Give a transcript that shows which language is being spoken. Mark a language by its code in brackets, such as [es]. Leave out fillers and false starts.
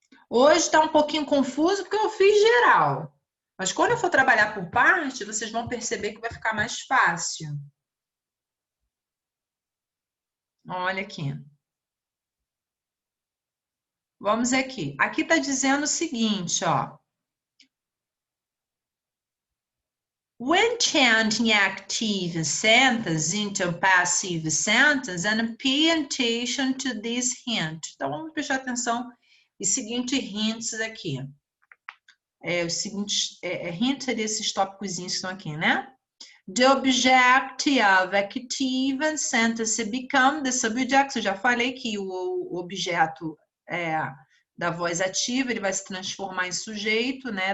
[pt] Hoje está um pouquinho confuso porque eu fiz geral. Mas quando eu for trabalhar por parte, vocês vão perceber que vai ficar mais fácil. Olha aqui. Vamos aqui. Aqui está dizendo o seguinte, ó. [en] When changing active sentence into passive sentence, and pay attention to this hint. [pt] Então, vamos prestar atenção nos seguintes hints aqui. Os seguintes hints desses tópicos que estão aqui, né? [en] The object of active sentence become the subject. [pt] Eu já falei que o objeto da voz ativa, ele vai se transformar em sujeito, né?